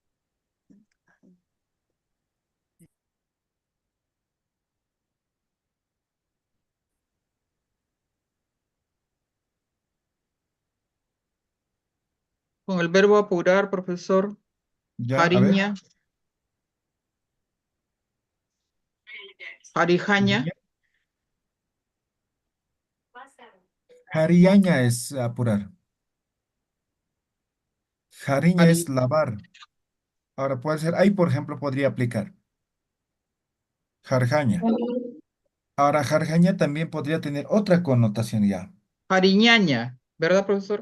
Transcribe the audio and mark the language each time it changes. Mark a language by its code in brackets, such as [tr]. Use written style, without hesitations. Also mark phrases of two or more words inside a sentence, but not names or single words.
[es] Con el verbo apurar, profesor, Ya, a ver. [ay] hariña, harijaña, [es] Jariaña es apurar. [ay] Jariña hari, [es] es lavar. Ahora puede ser, ahí por ejemplo podría aplicar. [ay] Jarjaña. [es] Ahora, jarjaña también podría tener otra connotación ya. hariñaña, ¿verdad, profesor?